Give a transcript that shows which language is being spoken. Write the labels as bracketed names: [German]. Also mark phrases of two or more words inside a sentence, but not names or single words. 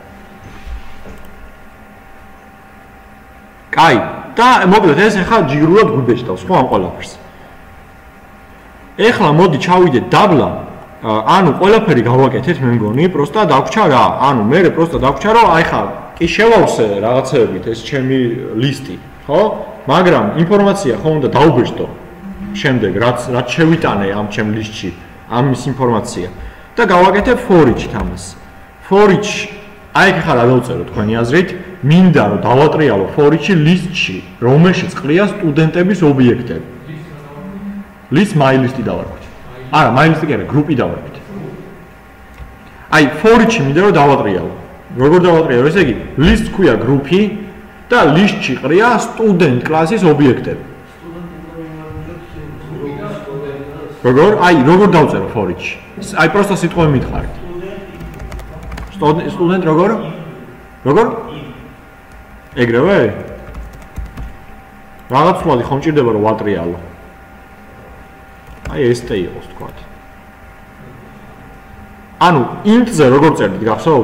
[Georgian] კაი და მოკლედ ეს ახლა ჯიგრურად გვიბეჭდავს ხო ამ ყველაფერს ეხლა მოდი ჩავიდეთ დაბლა ანუ ყველაფერი გავაკეთეთ მე მგონი просто დაგვრჩა რა ანუ მე просто დაგვრჩა რომ აი ხა კი შევავსე რაღაცეებით ეს ჩემი ლისტი, ხო? მაგრამ ინფორმაცია ხომ უნდა დაუბეჭდო შემდეგ რაც შევიტანე ამ ჩემ ლისტში ამის ინფორმაცია და გავაკეთებ [English] for each-ით [Georgian] ამას. [English] For each [Georgian] აი ხა რა დავწერო თქვენი აზრით, მინდა რომ დავატრიალო [English] for each-ი [Georgian] ლისტში, რომელშიც ყრია სტუდენტების ობიექტები. [English] List my list-ი [Georgian] დავარქვით. არა, [English] my list-ი [Georgian] კი არა, გრუპი დავარქვით. აი [English] for each-ი [Georgian] მინდა რომ დავატრიალო. როგორ დავატრიალო? ესე იგი, list ქვია გრუპი და list-ში ყრია student კლასის ობიექტები. როგორ? აი, როგორ დავწერო [English] for each-ი? [Georgian] აი, პროსტა სიტყვები მითხარით. Student როგორ? როგორ? ეგრევე? რაღაც სვალი ხომ ჭირდება რომ ვატრიალო? აი, ST იყოს თქვათ. ანუ int-ზე როგორ წერდით, გახსოვთ?